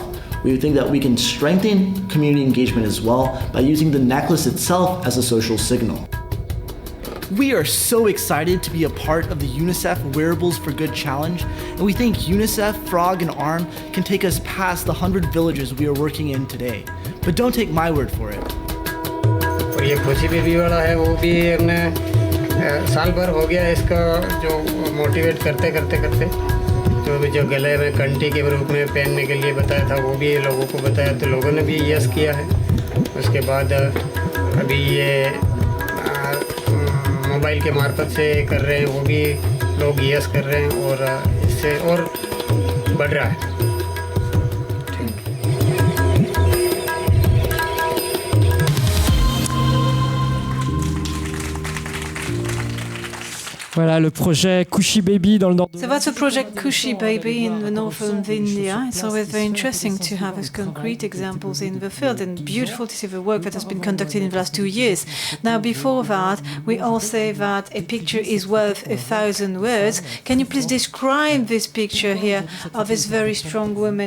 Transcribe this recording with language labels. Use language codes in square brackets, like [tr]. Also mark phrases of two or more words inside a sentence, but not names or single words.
[en] We think that we can strengthen community engagement as well by using the necklace itself as a social signal. We are so excited to be a part of the UNICEF Wearables for Good Challenge, and we think UNICEF, Frog, and ARM can take us past the 100 villages we are working in today. But don't take my word for it. [hi] और ये खुशी बेबी वाला है, वो भी हमने साल भर हो गया इसका जो मोटिवेट करते जो गले में कंठी के रूप में पहनने के लिए बताया था, वो भी लोगों को बताया, तो लोगों ने भी यस किया है। उसके बाद अभी ये मोबाइल के मार्फत से कर रहे हैं, वो भी लोग यस कर रहे हैं, और इससे और बढ़ रहा है। [fr] Voilà le projet Khushi Baby dans le nord de... [en] So that's a project Khushi Baby in the north of India. It's always very interesting to have those concrete examples in the field, and beautiful to see the work that has been conducted in the last 2 years. Now, before that, we all say that a picture is worth 1,000 words. Can you please describe this picture here of this very strong woman?